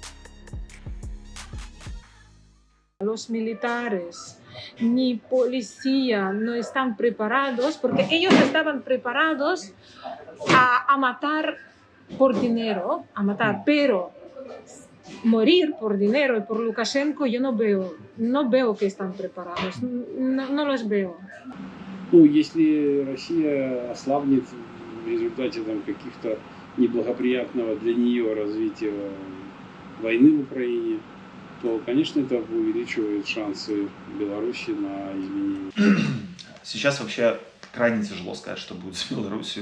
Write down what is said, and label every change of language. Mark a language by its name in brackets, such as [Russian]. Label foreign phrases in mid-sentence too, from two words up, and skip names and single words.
[Spanish] Los militares ni policía no están preparados, porque ellos estaban preparados a matar por dinero, pero morir por dinero y por Lukashenko yo no veo que están preparados, no los veo. [Russian] Ну, если Россия ослабнет в результате там каких-то неблагоприятного для нее развития войны в Украине, то, конечно, это увеличивает шансы Беларуси на изменение. Сейчас вообще крайне тяжело сказать, что будет с Беларусью.